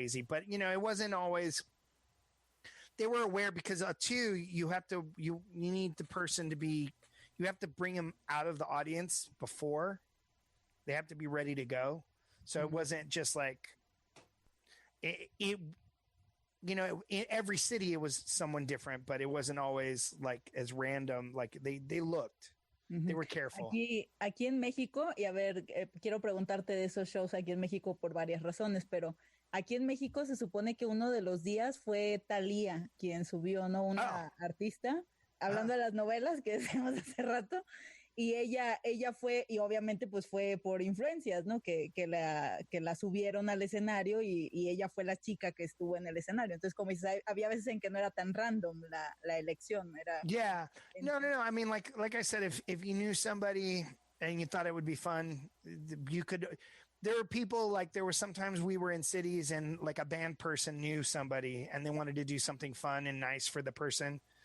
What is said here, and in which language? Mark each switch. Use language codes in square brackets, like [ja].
[en] But it wasn't always, they were aware because too, you need the person to be, you have to bring them out of the audience before they have to be ready to go. So it wasn't just like in every city it was someone different, but it wasn't always like as random. Like they looked, they were careful. [es] Aquí en México, y a ver, quiero preguntarte de esos shows aquí en México por varias razones, pero aquí en México se supone que uno de los días fue Thalía quien subió, ¿no? Una artista. Hablando de las novelas que decíamos hace rato, y ella fue, y obviamente pues fue por influencias, ¿no? Que la subieron al escenario y ella fue la chica que estuvo en el escenario. Entonces, como dices, había veces en que no era tan random la elección. [en] Yeah. No. I mean, like I said, if you knew somebody and you thought it would be fun, you could. There were people, like there were sometimes we were in cities and like a band person knew somebody and they wanted to do something fun and nice for the person.